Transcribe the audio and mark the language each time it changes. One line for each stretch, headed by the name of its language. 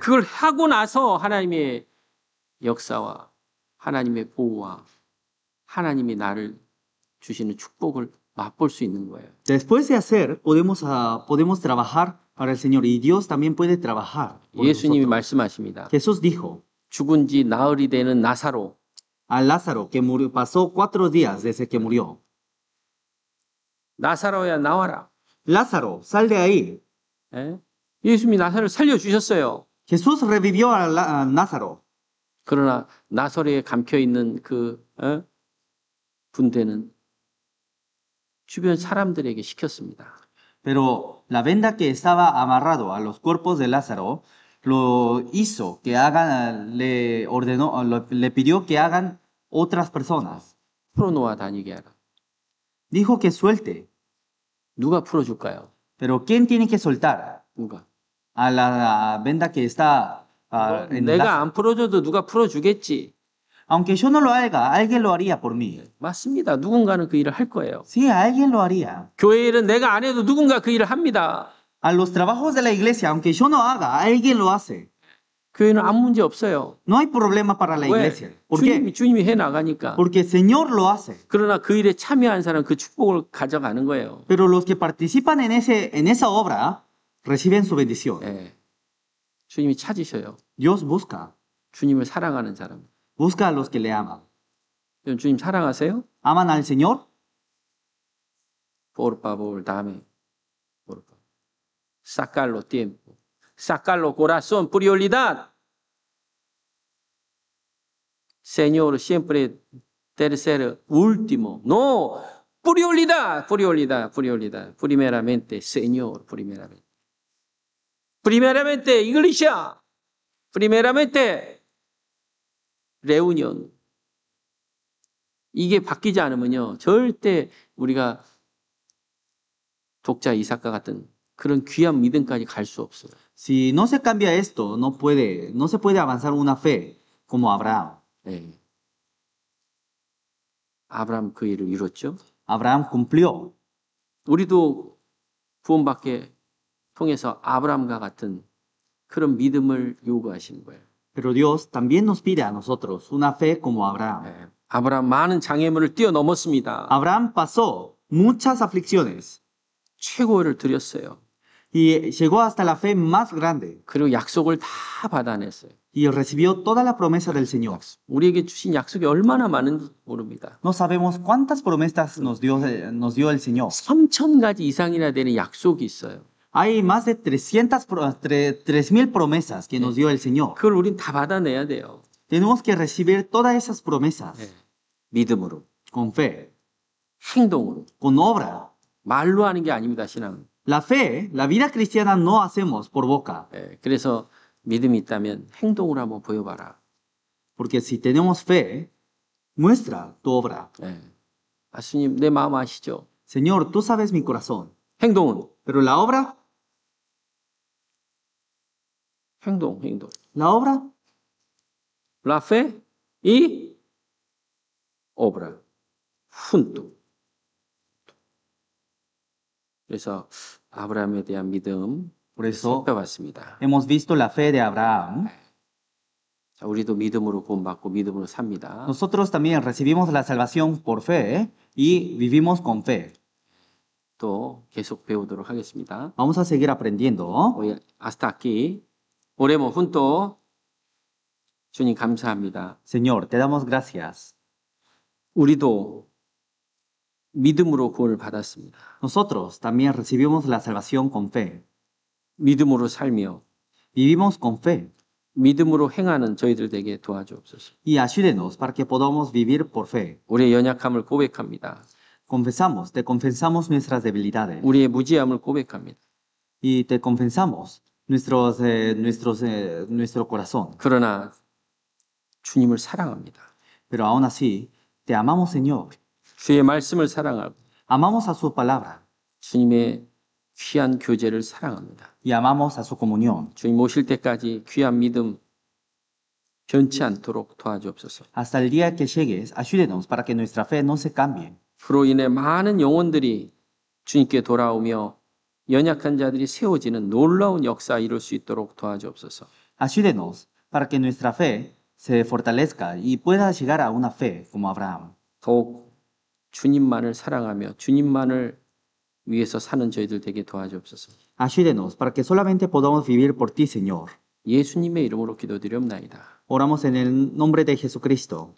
Korean: 그걸 하고 나서 하나님의 역사와 하나님의 보호와 하나님이 나를 주시는 축복을 맛볼 수 있는 거예요.
Spanish: Después de hacer, podemos trabajar para el Señor y Dios también puede trabajar. por
Korean: 예수님이
Spanish: nosotros.
Korean: 말씀하십니다.
Spanish: Jesús dijo
Korean: 죽은 지 나흘이 되는 나사로
Spanish: a Lázaro, que murió, pasó 4 días desde que murió.
Korean: 나사로야 나와라.
Spanish: Lázaro, sal de ahí.
Korean: 예수님이 나사로를 살려주셨어요.
Spanish: Jesús revivió a Lázaro.
Korean: 그러나 나사로에 감혀있는 그 분대는 주변 사람들에게 시켰습니다.
Spanish: Pero la venda que estaba amarrado a los cuerpos de Lázaro lo hizo que hagan, le ordenó, le pidió que hagan otras personas.
Korean: 풀어놓아 다니게 하라.
Spanish: Dijo que suelte.
Korean: 누가 풀어줄까요?
Spanish: Pero ¿quién tiene que soltar?
Korean: 누가?
Spanish: A la venda que está en
Korean: 내가
Spanish: Lázaro.
Korean: 안 풀어줘도 누가 풀어주겠지.
Spanish: Aunque yo no lo haga, alguien lo haría por mí.
Korean: 맞습니다. 누군가는 그 일을 할 거예요.
Spanish: Sí, alguien lo haría.
Korean: 교회 일은 내가 안 해도 누군가 그 일을 합니다.
Spanish: A los trabajos de la iglesia, aunque yo no haga, alguien lo hace.
Korean: 교회는 아무 문제 없어요.
Spanish: No hay problema para la
Korean: 왜?
Spanish: iglesia. ¿Por qué?
Korean: 주님이 해 나가니까.
Spanish: Porque el Señor lo hace.
Korean: 그러나 그 일에 참여한 사람 그 축복을 가져가는 거예요.
Spanish: Pero los que participan en esa obra reciben su bendición.
Korean: 주님이 찾으셔요.
Spanish: Dios busca.
Korean: 주님을 사랑하는 사람.
Spanish: Busca a los que le aman.
Korean: 여러분 주님 사랑하세요?
Spanish: ¿Aman al Señor? Por favor, dame. Por favor. Sacarlo tiempo. Sacarlo corazón, prioridad. Señor, siempre tercero, último. No, prioridad, prioridad, prioridad. Primeramente, Señor, primeramente. Primeramente, iglesia. Primeramente, reunión.
Korean: 이게 바뀌지 않으면요, 절대 우리가 독자 이삭과 같은 그런 귀한 믿음까지 갈 수 없어요.
Spanish: Si no se cambia esto, no se puede avanzar una fe como Abraham.
Korean: 예. 아브라함 그 일을 이뤘죠.
Spanish: Abraham cumplió.
Korean: 우리도 구원받게 통해서 아브라함과 같은 그런 믿음을 요구하시는 거예요.
Spanish: Pero Dios también nos pide a nosotros una fe como Abraham.
Korean: 예. 아브라함 많은 장애물을 뛰어넘었습니다.
Spanish: Abraham pasó muchas aflicciones
Korean: 최고를 드렸어요.
Spanish: y llegó hasta la fe más grande
Korean: 그리고 약속을 다 받아냈어요.
Spanish: y recibió toda la promesa del Señor.
Korean: 우리에게 주신 약속이 얼마나 많은지 모릅니다.
Spanish: No sabemos cuántas promesas nos dio el Señor.
Korean: 3,000가지 이상이나 되는 약속이 있어요.
Spanish: Hay más de 3,000 promesas que nos dio el Señor.
Korean: 그걸 우린 다 받아내야 돼요.
Spanish: Tenemos que recibir todas esas promesas
Korean: 예. 믿음으로,
Spanish: con fe,
Korean: 행동으로.
Spanish: con obra.
Korean: 말로 하는 게 아닙니다, 신앙은.
Spanish: La fe, la vida cristiana no hacemos por boca,
Korean: 예. 그래서 믿음이 있다면 행동으로 한번 보여봐라.
Spanish: porque si tenemos fe, muestra tu obra.
Korean: 예. 예수님 내 마음 아시죠?
Spanish: Señor, tú sabes mi corazón,
Korean: 행동은
Spanish: pero la obra,
Korean: 행동.
Spanish: la obra, La fe y obra. junto.
Korean: 그래서 아브라함에 대한 믿음
Spanish: por eso
Korean: 살펴봤습니다.
Spanish: hemos visto la fe de Abraham.
Korean: 자, 우리도 믿음으로 구원받고 믿음으로 삽니다.
Spanish: Nosotros también recibimos la salvación por fe y vivimos con fe.
Korean: 또 계속 배우도록 하겠습니다.
Spanish: Vamos a seguir aprendiendo. Hoy hasta aquí. Oremos juntos.
Korean: 주님 감사합니다.
Spanish: Señor, te damos gracias.
Korean: 우리도 믿음으로 구원을 받았습니다.
Spanish: Nosotros también recibimos la salvación con fe.
Korean: 믿음으로 살며
Spanish: Vivimos con fe
Korean: 믿음으로 행하는 저희들 되게 도와주옵소서.
Spanish: y ayúdenos para que podamos vivir por fe.
Korean: 우리의 연약함을 고백합니다.
Spanish: Te confesamos nuestras debilidades
Korean: 우리의 무지함을 고백합니다.
Spanish: y te confesamos nuestro corazón.
Korean: 그러나 주님을 사랑합니다.
Spanish: Pero aún así, te amamos, Señor.
Korean: 주의 말씀을 사랑하고
Spanish: Amamos a su palabra
Korean: 주님의 귀한 교제를 사랑합니다.
Spanish: y amamos a su comunión.
Korean: 주님 오실 때까지 귀한 믿음 변치 않도록 도와주옵소서.
Spanish: Hasta el día que llegues, ayúdenos para que nuestra fe no se cambie.
Korean: 그로 인해 많은 영혼들이 주님께 돌아오며 연약한 자들이 세워지는 놀라운 역사 이룰 수 있도록 도와주옵소서.
Spanish: Ayúdenos para que nuestra fe se fortalezca y pueda llegar a una fe como Abraham.
Korean: 더욱 주님만을 사랑하며 주님만을 위해서 사는 저희들 되게 도와주옵소서.
Spanish: Ayúdenos para que solamente podamos vivir por ti, Señor.
Korean: 예수님의 이름으로 기도드리옵나이다.
Spanish: Oramos en el nombre de Jesucristo.